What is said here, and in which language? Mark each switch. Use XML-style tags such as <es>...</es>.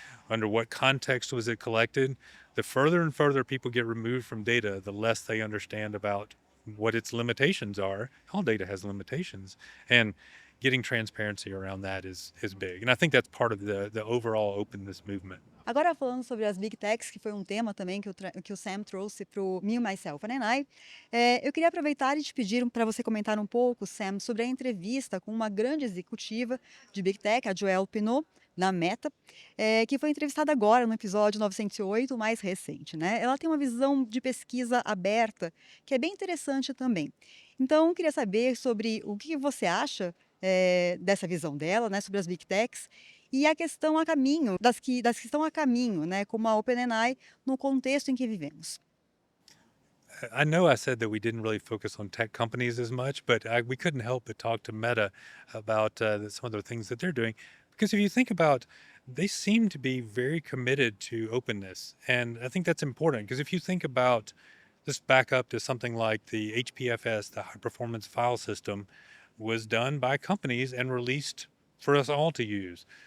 <en>Under what context was it collected? The further and further people get removed from data, the less they understand about what its limitations are. All data has limitations. And getting transparency around that is big. And I think that's part of the overall openness movement.</en> <pt>Agora, falando sobre as Big Techs, que foi um tema também que o Sam trouxe para o Me, Myself and I, eu queria aproveitar e te pedir para você comentar um pouco, Sam, sobre a entrevista com uma grande executiva de Big Tech, a Joelle Pineau, da Meta, que foi entrevistada agora no episódio 908, o mais recente, né? Ela tem uma visão de pesquisa aberta, que é bem interessante também. Então, eu queria saber sobre o que você acha dessa visão dela, né, sobre as Big Techs, e a questão a caminho, das que estão a caminho, né, como a OpenAI, no contexto em que vivemos.</pt> <en>I know I said that we didn't really focus on tech companies as much, but we couldn't help but talk to Meta about some of the things that they're doing. Because if you think about, they seem to be very committed to openness. And I think that's important because if you think about, just back up to something like the HPFS, the high performance file system, was done by companies and released for us all to use.</en>